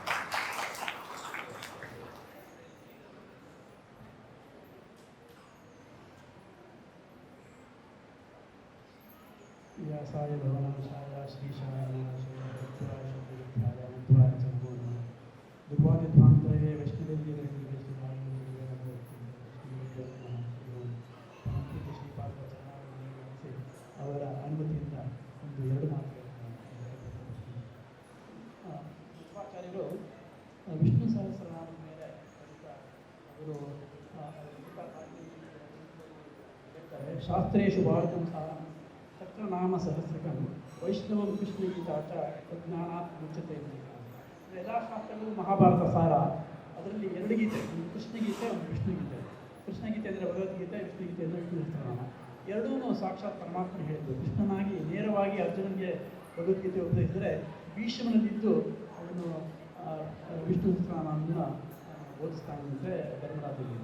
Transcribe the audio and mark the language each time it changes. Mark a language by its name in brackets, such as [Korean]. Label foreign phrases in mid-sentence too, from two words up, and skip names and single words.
[Sanskrit] व्यासाय भवनाशाय श्रीशाय नाशाय भक्त्याय शब्दविद्याय अनन्ताय च नमो नमः दुर्वादिध्वान्तये वैष्णवेन्द्रिये [Kannada] ಅವರ ಅನುಮತಿಯಿಂದ ಒಂದು ಎರಡು ಮಾತುಗಳನ್ನು ಮಧ್ವಾಚಾರ್ಯರು ವಿಷ್ಣು ಸಹಸ್ರನಾಮದ ಮೇಲೆ ಅವರು [Sanskrit] ಶಾಸ್ತ್ರೇಷು ಭಾರತಂ ಸಾರಂ ತತ್ರ ನಾಮ ಸಹಸ್ರಕಂ ವೈಷ್ಣವಂ ಕೃಷ್ಣಗೀತಾಚ ಜ್ಞಾನಾತ್ ಮುಚ್ಚತೆ [Kannada] ಎಲ್ಲ ಶಾಸ್ತ್ರಗಳು ಮಹಾಭಾರತ ಸಾರ. ಅದರಲ್ಲಿ ಎರಡು ಗೀತೆ, ಒಂದು ಕೃಷ್ಣಗೀತೆ, ಒಂದು ವಿಷ್ಣುಗೀತೆ. ಕೃಷ್ಣಗೀತೆ ಅಂದರೆ ಭಗವದ್ಗೀತೆ, ವಿಷ್ಣುಗೀತೆ ಅಂದರೆ ವಿಷ್ಣು ಸಹಸ್ರನಾಮ. ಎರಡೂ ಸಾಕ್ಷಾತ್ ಪರಮಾತ್ಮ ಹೇಳಿದ್ದು. ಕೃಷ್ಣನಾಗಿ ನೇರವಾಗಿ ಅರ್ಜುನನಿಗೆ ಭಗವದ್ಗೀತೆ ಉಪದೇಶಿಸಿದರೆ, ಭೀಷ್ಮನಲ್ಲಿದ್ದು ಅವನು ವಿಷ್ಣು ಸಹಸ್ರನಾಮವನ್ನು ಬೋಧಿಸ್ತಾನಂತೆ ಧರ್ಮರಾಜನಿಂದ.